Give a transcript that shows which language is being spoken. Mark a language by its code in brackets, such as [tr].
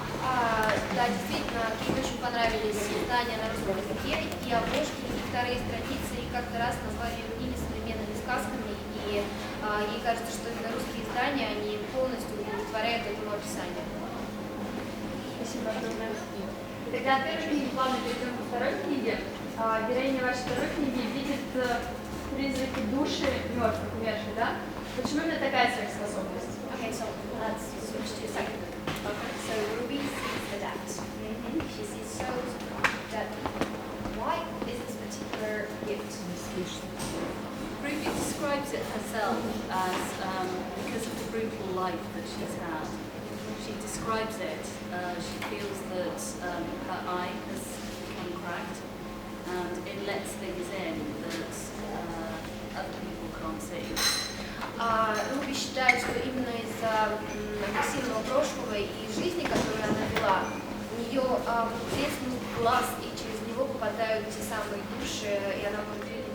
[ru] Да, действительно, Кейт очень понравились издания на русском языке, и обложки, и вторые страницы, и как-то раз назвали ее книги современными сказками, и ей кажется, что именно русские издания, они полностью удовлетворяют этому описанию. Спасибо огромное. Тогда от первой книги плавно перейдем ко второй книге. Героиня вашей второй книги видит призраки души мертвых, умерших, да? Почему именно такая сверхспособность? [en] Okay, so let's switch to the second book. Okay. So Ruby sees the dead. She sees souls dead. Why is this particular gift? Ruby describes it herself as because of the brutal life that she's had. She describes it, she feels that her eye has become cracked and it lets things in that other people can't see. [ru] Руби считает, что именно из-за агрессивного прошлого и жизни, которую она вела, у нее треснул глаз, и через него попадают те самые души, и она может видеть.